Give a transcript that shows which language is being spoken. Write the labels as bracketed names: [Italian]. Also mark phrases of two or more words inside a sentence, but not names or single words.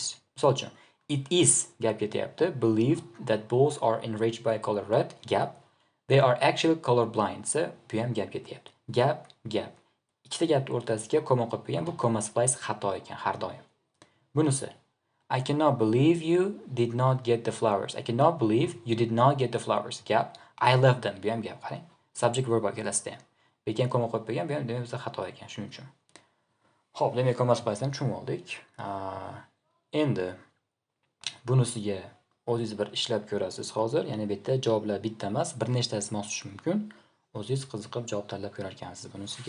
[Uzbek] Misol uchun, [English] it is [Uzbek] gap ketyapti. [English] Believe that bulls are enraged by color red gap. They are actually color blind. So, [Uzbek] bu ham gap ketyapti. Gap. Ikkita gapning o'rtasiga comma qo'yib qo'ygan, bu [English] comma splice [Uzbek] xato ekan har doim. [English] Bunisi I cannot believe you did not get the flowers. I cannot believe you did not get the flowers. Gap. I left them. [Uzbek] Bu ham gap, qarang. [English] Subject verb [Uzbek] kelasida ham. Lekin koma qo'yib qo'ygan, bu ham demak bizda xato ekan, shuning uchun. Xo'p, demak [English] comma splice'ni [Uzbek] tushunib oldik. Endi bunisiga o'zingiz bir ishlab ko'rasiz hozir. Ya'ni bu yerda javoblar bitta emas, bir nechtasi mos tushishi mumkin. O'zingiz qiziqib javob tanlab ko'rar ekansiz bunisiga.